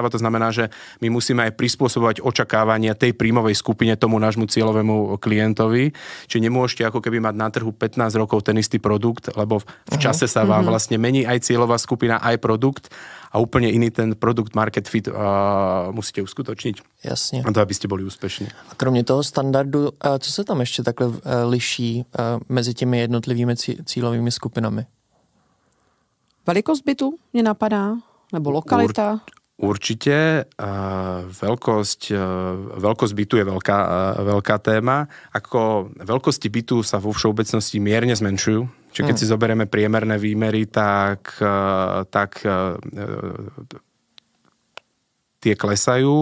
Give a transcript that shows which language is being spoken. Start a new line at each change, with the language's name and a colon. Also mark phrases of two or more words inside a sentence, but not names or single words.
Slovak: To znamená, že my musíme aj prispôsobovať očakávania tej príjmovej skupine tomu nášmu cieľovému klientovi. Čiže nemôžete ako keby mať na trhu 15 rokov ten istý produkt, lebo v čase sa vám vlastne mení aj cieľová skupina, aj produkt a úplne iný ten produkt
English: market fit
Slovak: musíte uskutočniť.
Czech: Jasně.
Slovak: A to, aby ste boli úspešní.
Czech: A kromě toho standardu, co se tam ještě takhle liší mezi těmi jednotlivými cílovými skupinami? Velikost bytu mě napadá? Nebo lokalita?
Slovak: Určite. Veľkosť bytu je veľká téma. Ako veľkosti bytu sa vo všeobecnosti mierne zmenšujú. Čiže keď si zoberieme priemerné výmery, tak tie klesajú.